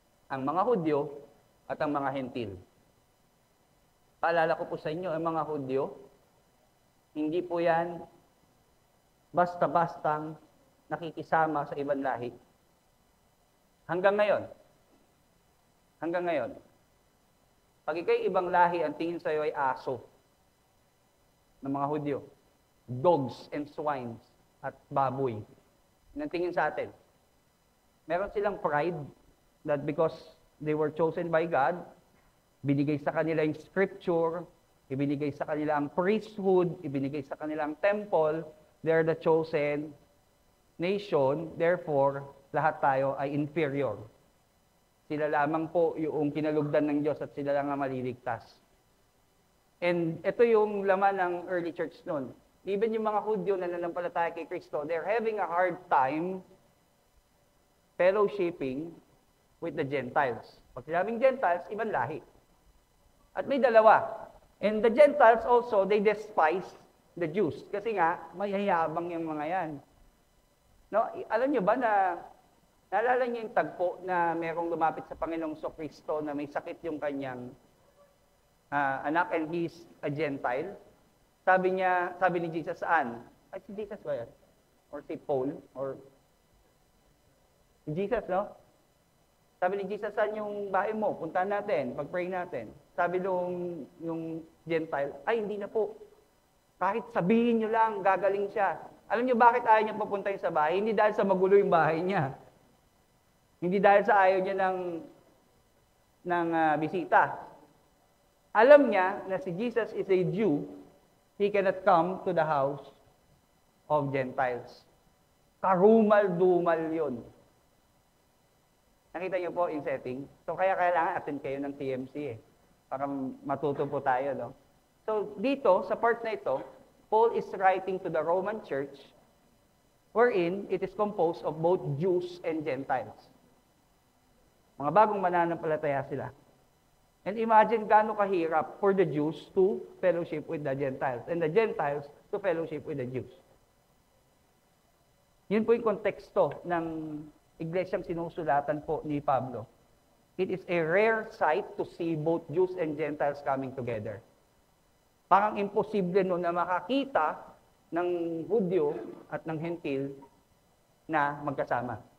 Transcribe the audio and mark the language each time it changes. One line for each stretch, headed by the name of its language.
Filipino: Ang mga Hudyo at ang mga Hentil. Paalala ko po sa inyo, ang mga Hudyo, hindi po yan basta-bastang nakikisama sa ibang lahi. Hanggang ngayon. Pag ikay ibang lahi, ang tingin sa iyo ay aso ng mga Hudyo.
English: Dogs and swines
Filipino: at baboy. Ang tingin sa atin. Meron silang pride
English: that because they were chosen by God,
Filipino: binigay sa kanila yung scripture, ibinigay sa kanila ang priesthood, ibinigay sa kanila ang temple,
English: they're the chosen nation, therefore,
Filipino: lahat tayo ay inferior. Sila lamang po yung kinalugdan ng Diyos at sila lang ang maliligtas. And ito yung laman ng early church noon.
English: Even
Filipino: yung mga Hudyo na nanampalataya kay Kristo,
English: they're having a hard time fellowshipping with the Gentiles.
Filipino: Pag sinabing Gentiles, ibang lahi. At may dalawa.
English: And the Gentiles also, they despise the Jews.
Filipino: Kasi nga, mayayabang yung mga yan. No, alam nyo ba na, naalala niyo yung tagpo na merong lumapit sa Panginoong Kristo na may sakit yung kanyang anak
English: and he's a Gentile?
Filipino: Sabi ni Jesus, saan? Ay, si Jesus ba yan? Or si Paul? Or si Jesus, no? Sabi ni Jesus, saan yung bahay mo? Puntahan natin, pag-pray natin. Sabi yung Gentile, ay hindi na po. Kahit sabihin nyo lang, gagaling siya. Alam nyo bakit ayaw niya papuntahin sa bahay? Hindi dahil sa magulo yung bahay niya. Hindi dahil sa ayaw niya ng bisita. Alam niya na si
English: Jesus is a Jew, he cannot come to the house of Gentiles.
Filipino: Karumal-dumal yun. Nakita niyo po yung setting? So, kaya kailangan attend kayo ng TMC para matuto po tayo, no?
English: So, dito,
Filipino: sa part na ito,
English: Paul is writing to the Roman church wherein it is composed of both Jews and Gentiles.
Filipino: Mga bagong mananampalataya sila.
English: And imagine
Filipino: gaano kahirap
English: for the Jews to fellowship with the Gentiles and the Gentiles to fellowship with the Jews.
Filipino: Yun po yung konteksto ng iglesyang sinusulatan po ni Pablo.
English: It is a rare sight to see both Jews and Gentiles coming together.
Filipino: Parang imposible no na makakita ng Hudyo at ng Hentil na magkasama.